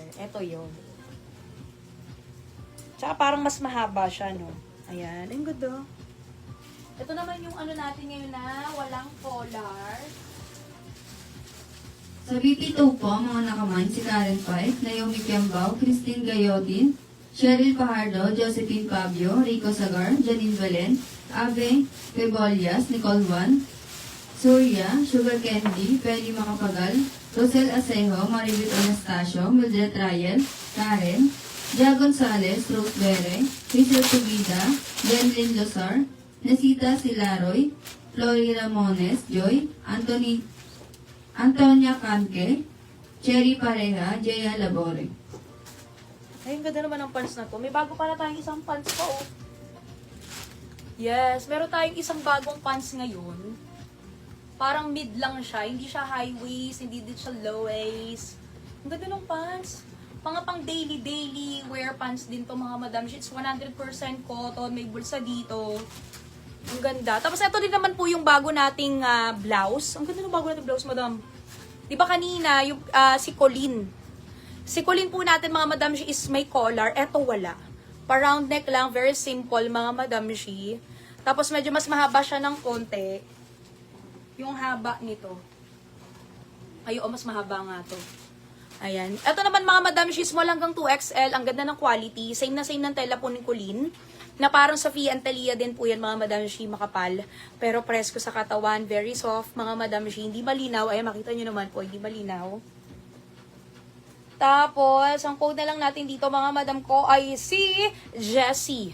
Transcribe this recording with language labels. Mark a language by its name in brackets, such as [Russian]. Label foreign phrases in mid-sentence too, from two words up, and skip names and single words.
[Filipino] Ito yun. Tsaka parang mas mahaba siya, no? Ayan, ang ganda. Ito naman yung ano natin ngayon na walang collar. Sa BP2 po, mga nakamine, si Karen Pike, Naomi Kiambao, Christine Gayotin, Cheryl Pajardo, Josephine Pabio, Rico Sagar, Janine Valen, Ave Pebolias, Nicole Juan, Surya, Sugar Candy, Peli Macapagal, Rosel Asejo, Maribit Anastasio, Mildred Ryan, Karen, Gia Gonzalez, Rose Bere, Rizal Tubida, Jenlyn Lozar, Nesita Silaroy, Flory Ramones, Joy, Antonia Canque, Cherry Pareja, Jaya Labore. Ay, ang ganda naman ng pants na to. May bago pala tayong isang pants pa, oh. Yes, meron tayong isang bagong pants ngayon. Parang mid lang siya. Hindi siya [English] high waist, [Filipino] hindi din siya [English] low waist. [Filipino] Ang ganda ng pants. Pang [English] daily wear pants [Filipino] din to mga Madam. [English] It's 100% cotton. [Filipino] May bulsa dito. Ang ganda. Tapos ito din naman po yung bago nating blouse. Ang ganda ng bago nating blouse, Madam. Di ba kanina, yung, si Colleen. Si Colleen po natin, mga Madam, [English] she is may collar. [Filipino] Ito wala. Pa- [English] round neck [Filipino] lang. [English] Very simple, [Filipino] mga Madam, she. Tapos medyo mas mahaba siya ng konti. Yung haba nito. Ay, mas mahaba nga to. Ayan. Ito naman, mga Madam, [English] she small [Filipino] hanggang 2XL. Ang ganda ng quality. Same na same ng tela po ni Colleen. Na parang Sofia Antalya din po yan, mga Madam Shi, makapal. Pero presko sa katawan, [English] very soft, [Filipino] mga Madam Shi. Hindi malinaw. Ay, makita nyo naman po, hindi malinaw. Tapos, ang code na lang natin dito, mga Madam ko, ay si Jessie.